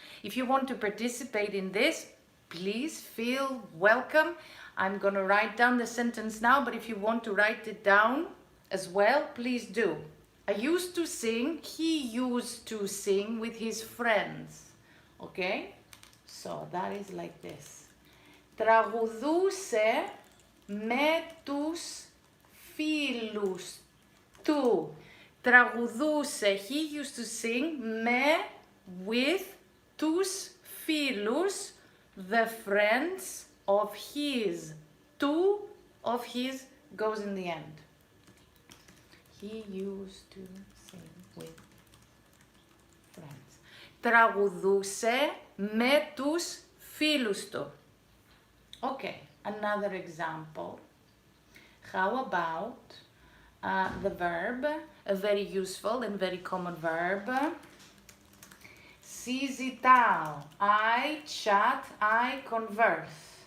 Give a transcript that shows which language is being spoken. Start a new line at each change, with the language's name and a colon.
English: If you want to participate in this, please feel welcome. I'm going to write down the sentence now, but if you want to write it down as well, please do. I used to sing, he used to sing with his friends. Okay? So that is like this.
Greek: Τραγουδούσε με τους φίλους του. Τραγουδούσε,
English: he used to sing with
Greek: τους φίλους,
English: the friends of his. Two of his goes in the end. He used to sing with friends.
Greek: Τραγουδούσε με τους φίλους του.
English: Okay, another example. How about the verb, a very useful and very common verb.
Greek: Συζητάω,
English: I chat, I converse.